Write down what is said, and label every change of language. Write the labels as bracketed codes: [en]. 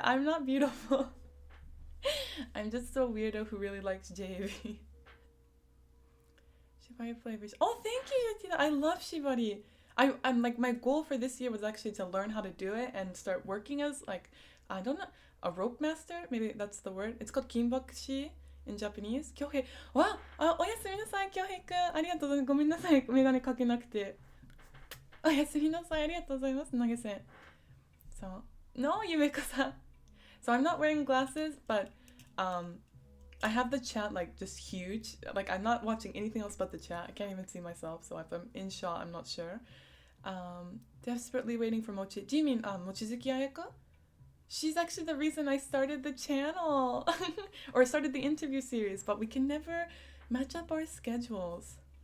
[en] I'm not beautiful. I'm just a weirdo who really likes JV. Shibari flavors. Oh, thank you, Yotina. I love Shibari. I'm like, my goal for this year was actually to learn how to do it and start working as like, I don't know, a rope master? Maybe that's the word. It's called kinbakushi in Japanese. Kyohei. Wow! [ja] おやすみなさい、Kyoheiくん。ありがとうございます。ごめんなさい、メガネかけなくて。おやすみなさい、ありがとうございます。投げ銭。 [en] So, no, Yumeko-san. So I'm not wearing glasses, but I have the chat like just huge. Like I'm not watching anything else but the chat. I can't even see myself. So if I'm in shot, I'm not sure. Desperately waiting for Mochi. Do you mean Mochizuki Ayaka? She's actually the reason I started the channel or started the interview series, but we can never match up our schedules.